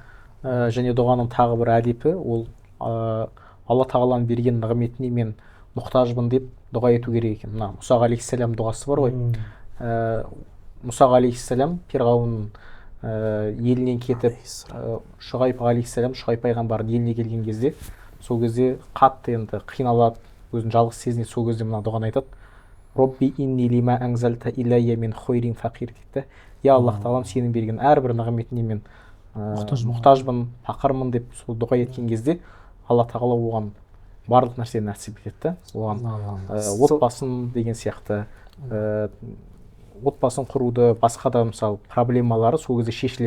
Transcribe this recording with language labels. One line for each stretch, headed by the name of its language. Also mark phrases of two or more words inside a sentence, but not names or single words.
Kazakh: Және дұғаның тағы бір әдепі, ол Алла Тағаланың берген нығметіне мен мұқтажбын деп дұға ету керек екен. Мына Мұса алейхиссалам дұғасы бар ғой. Мұса алейхиссалам Фирғауынның елінен кетіп, Шұғайб алейхиссалам, Шұғайб пайғамбардың еліне келген кезде, сол кезде қатты енді қиналады, өзін жалғыз сезінеді. Сол кезде мына дұғаны айтады:
Arabic: رب إني لما أنزلت إلي من خير فقير дейді.
Kazakh: Я Аллах Тағалам, сенің берген әрбір нығметіне мен мұқтажбын, фақырмын деп сол дұға еткен кезде Алла Тағала оған барлық нәрсені нәсіп етеді. Оған отбасын деген сияқты, отбасын құруды, басқа да мысалы проблемалары сол кезде шешіледі.